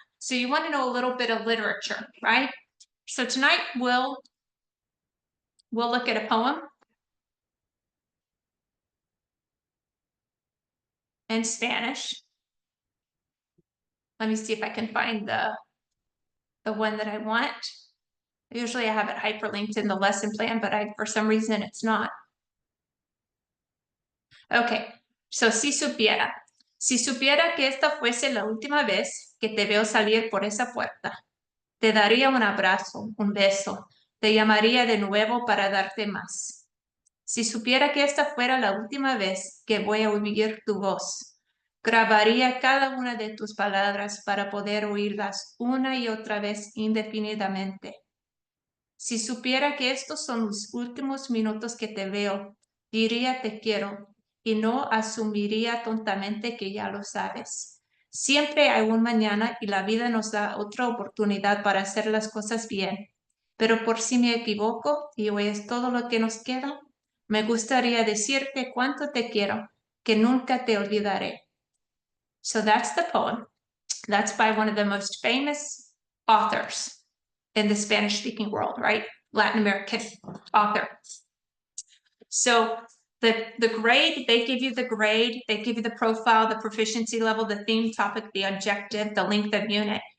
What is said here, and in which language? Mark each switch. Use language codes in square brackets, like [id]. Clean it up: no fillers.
[en] So you want to know a little bit of literature, right? So tonight we'll look at a poem in Spanish. Let me see if I can find the one that I want. Usually I have it hyperlinked in the lesson plan, but for some reason it's not. Okay, so [es] si supiera que esta fuese la última vez que te veo salir por esa puerta, te daría un abrazo, un beso, te llamaría de nuevo para darte más. Si supiera que esta fuera la última vez que voy a oír tu voz, grabaría cada una de tus palabras para poder oírlas una y otra vez indefinidamente. Si supiera que estos son los últimos minutos que te veo, diría te quiero y no asumiría tontamente que ya lo sabes. Siempre hay un mañana y la vida nos da otra oportunidad para hacer las cosas bien. Pero por si me equivoco y hoy es todo lo que nos queda, me gustaría decirte cuánto te quiero, que nunca te olvidaré. [en] So that's the poem. That's by one of the most famous authors in the Spanish-speaking world, right? Latin American author. So the grade, they give you the grade, they give you the profile, the proficiency level, the theme topic, the objective, the length of unit.